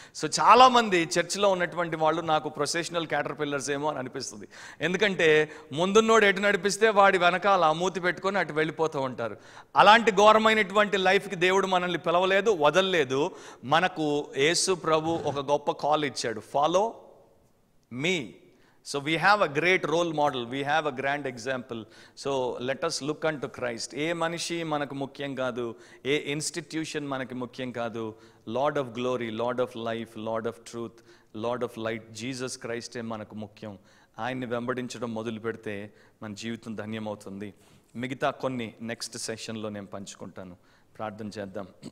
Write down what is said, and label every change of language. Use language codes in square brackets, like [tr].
[te] So చాలామంది చర్చిలో ఉన్నటువంటి వాళ్ళు నాకు ప్రొఫెషనల్ క్యాటర్ పిల్లర్స్ ఏమో అని అనిపిస్తుంది. ఎందుకంటే ముందున్నోడు ఎటు నడిపిస్తే వాడి వెనకాల మూతి పెట్టుకొని అటు వెళ్ళిపోతూ ఉంటారు. అలాంటి ఘోరమైనటువంటి లైఫ్కి దేవుడు మనల్ని పిలవలేదు, వదలలేదు. మనకు యేసు ప్రభు ఒక గొప్ప కాల్ ఇచ్చాడు, [en] Follow me. So we have a great role model, we have a grand example. So let us look unto Christ. [te] ఏ మనిషి మనకు ముఖ్యం కాదు, ఏ ఇన్స్టిట్యూషన్ మనకి ముఖ్యం కాదు. [en] lord of glory, lord of life, lord of truth, lord of light, [te] Jesus క్రైస్టే మనకు ముఖ్యం. ఆయన్ని వెంబడించడం మొదలు పెడితే మన జీవితం ధన్యమవుతుంది. మిగతా కొన్ని నెక్స్ట్ సెషన్లో నేను పంచుకుంటాను. ప్రార్థన చేద్దాం.